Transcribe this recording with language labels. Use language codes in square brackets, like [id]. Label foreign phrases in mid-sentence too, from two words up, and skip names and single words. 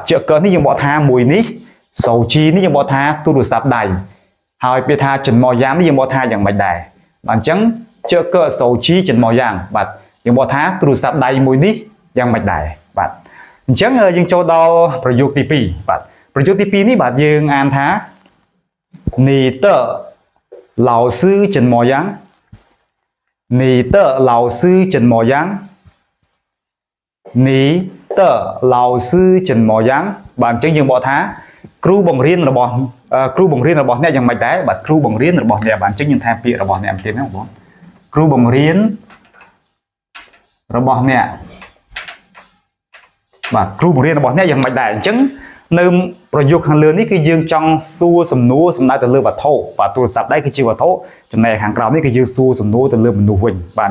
[km] ជើកនេះយើងបកថាមួយនេះសូជីនេះយើងបកថាទូរស័ព្ទដៃហើយពាក្យថាចិនម៉យ៉ាងនេះយើងបកថាយ៉ាងម៉េចដែរបាទអញ្ចឹង [zh] 这个手机怎么样 [km] បាទយើងបកថាទូរស័ព្ទដៃមួយនេះយ៉ាងម៉េចដែរបាទអញ្ចឹងយើងចូលដល់ប្រយោគទី2បាទប្រយោគទី2នេះបាទយើងអានថា [zh] 你的老师怎么样你的老师怎么样你的老师怎么样 [km] បាទអញ្ចឹងយើងបកថាគ្រូបង្រៀនរបស់អ្នកយ៉ាងម៉េចដែរបាទគ្រូបង្រៀនរបស់អ្នកបាទអញ្ចឹងយើងថាពាក្យរបស់អ្នកទៀតណាបងគ្រូបង្រៀនរបស់អ្នកបាទគ្រូបង្រៀនរបស់អ្នកយ៉ាងម៉េចដែរអញ្ចឹងនៅប្រយោគខាងលើនេះគឺយើងចង់សួរសំណួរសំដៅទៅលើវត្ថុបាទទូរស័ព្ទដៃគឺជាវត្ថុចំណែកខាងក្រោមនេះគឺយើងសួរសំណួរទៅលើមនុស្សវិញបាទអ